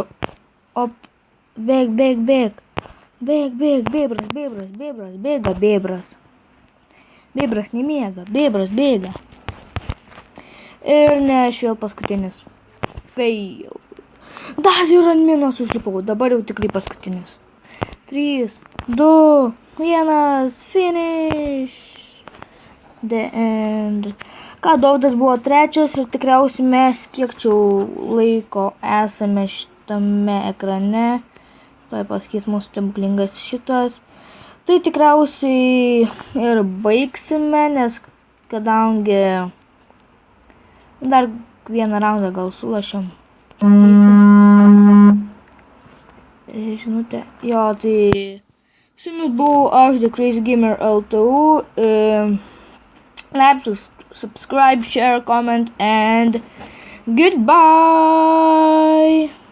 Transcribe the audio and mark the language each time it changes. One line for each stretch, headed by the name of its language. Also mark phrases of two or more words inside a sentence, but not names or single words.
Lithuanian: Op, bėg. Bebras, bėga bebras. Bebras nemiega, bebras bėga. Ir ne, aš vėl paskutinis. Fail. Dar jau ant minos užlipau, dabar jau tikrai paskutinis. 3, 2, 1, finish.
English: The end.
Lithuanian: Ką, Dovydas buvo trečias ir tikriausiai mes kiek čia laiko esame šitame ekrane. Tai pasakys mūsų stebuklingas šitas. Tai tikriausiai ir baigsime, nes kadangi dar vieną raundą gal sulašėm. Žinutė. Jo, tai su jumis buvau aš, The Crazy Gamer LTU.
English: Like, subscribe, share, comment, and goodbye!